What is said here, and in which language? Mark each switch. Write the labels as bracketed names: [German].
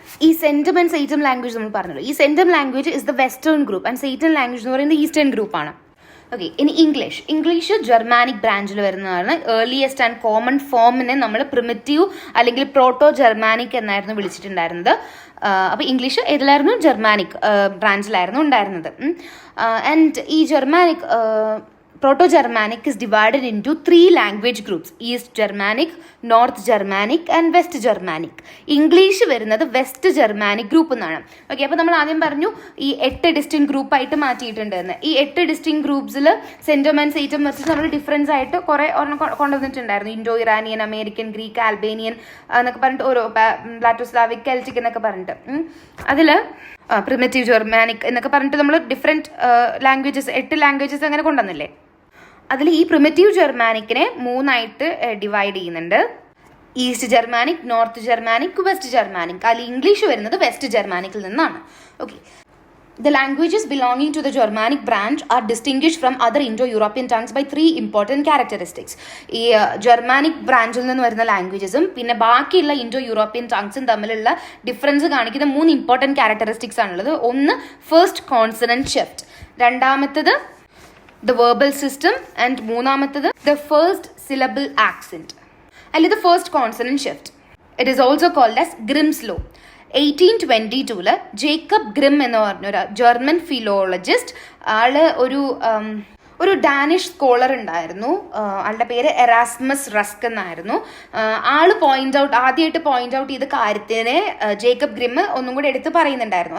[Malayalam] ഈ സെൻറ്റം and സെയ്റ്റം language നമ്മൾ പറഞ്ഞല്ലോ. ഈ സെൻറ്റം [English] language is the western group [Malayalam] and സെയ്റ്റം language എന്ന് പറയുന്നത് ഈസ്റ്റേൺ ഗ്രൂപ്പാണ്. ഓക്കെ, ഇനി ഇംഗ്ലീഷ് ജർമാനിക് ബ്രാഞ്ചിൽ വരുന്നതാണ്. ഏർലിയസ്റ്റ് ആൻഡ് കോമൺ ഫോമിനെ നമ്മൾ പ്രിമിറ്റീവ് അല്ലെങ്കിൽ പ്രോട്ടോ ജർമാനിക് എന്നായിരുന്നു വിളിച്ചിട്ടുണ്ടായിരുന്നത്. അപ്പോൾ ഇംഗ്ലീഷ് ഏതിലായിരുന്നു? ജർമാനിക് ബ്രാഞ്ചിലായിരുന്നു ഉണ്ടായിരുന്നത്. ആൻഡ് ഈ Germanic [English] Proto-Germanic is divided into 3 language groups: East Germanic, North Germanic and West Germanic. [Malayalam] English വരുന്നത് വെസ്റ്റ് ജർമാനിക് ഗ്രൂപ്പ് എന്നാണ്. ഓക്കെ, അപ്പോൾ നമ്മൾ ആദ്യം പറഞ്ഞു ഈ 8 ഡിസ്റ്റിങ് ഗ്രൂപ്പ് ആയിട്ട് മാറ്റിയിട്ടുണ്ടെന്ന്. ഈ 8 ഡിസ്റ്റിങ് ഗ്രൂപ്പ്സിൽ സെൻറ്റം ആൻഡ് സെയ്റ്റം വെച്ചിട്ട് നമ്മൾ ഡിഫറൻസ് ആയിട്ട് കുറേ കൊണ്ടുവന്നിട്ടുണ്ടായിരുന്നു. Indo Iranian, American, Greek, Albanian എന്നൊക്കെ പറഞ്ഞിട്ട് ഓരോ ബ്ലാറ്റോസ്ലാവിക്, കെൽറ്റിക് എന്നൊക്കെ പറഞ്ഞിട്ട് അതിൽ പ്രിമിറ്റീവ് ജർമാനിക് എന്നൊക്കെ പറഞ്ഞിട്ട് നമ്മൾ ഡിഫറെൻറ്റ് ലാംഗ്വേജസ് 8 ലാംഗ്വേജസ് അങ്ങനെ കൊണ്ടുവന്നില്ലേ. അതിൽ ഈ പ്രിമിറ്റീവ് ജർമാനിക്കിനെ 3 ആയിട്ട് ഡിവൈഡ് ചെയ്യുന്നുണ്ട്. East Germanic, north Germanic, west Germanic. അതിൽ ഇംഗ്ലീഷ് വരുന്നത് വെസ്റ്റ് ജർമാനിക്കിൽ നിന്നാണ്. [English] Okay, the languages belonging to the Germanic branch are distinguished from other Indo-European tongues by 3 important characteristics. [Malayalam] ഈ ജർമാനിക് ബ്രാഞ്ചിൽ നിന്ന് വരുന്ന ലാംഗ്വേജസും പിന്നെ ബാക്കിയുള്ള ഇൻഡോ യൂറോപ്യൻ ടങ്സും തമ്മിലുള്ള ഡിഫറൻസ് കാണിക്കുന്ന 3 ഇമ്പോർട്ടൻറ്റ് ക്യാരക്ടറിസ്റ്റിക്സ് ആണുള്ളത്. [English] ഒന്ന് first consonant shift, [Malayalam] രണ്ടാമത്തത് [English] the verbal system, and [Malayalam] മൂന്നാമത്തത് [English] the first syllable accent [Malayalam] അല്ലെങ്കിൽ [English] the first consonant shift. It is also called as Grimm's law. [Malayalam] 1822 Jacob grim എന്ന് പറഞ്ഞൊരു ജർമ്മൻ ഫിലോളജിസ്റ്റ് ആള് ഒരു ഡാനിഷ് സ്കോളർ ഉണ്ടായിരുന്നു, ആളുടെ പേര് എറാസ്മസ് റസ്ക് എന്നായിരുന്നു. ആള് ആദ്യമായിട്ട് പോയിന്റ് ഔട്ട് ചെയ്ത കാര്യത്തിനെ ജേക്കബ് ഗ്രിം ഒന്നും കൂടി എടുത്ത് പറയുന്നുണ്ടായിരുന്നു.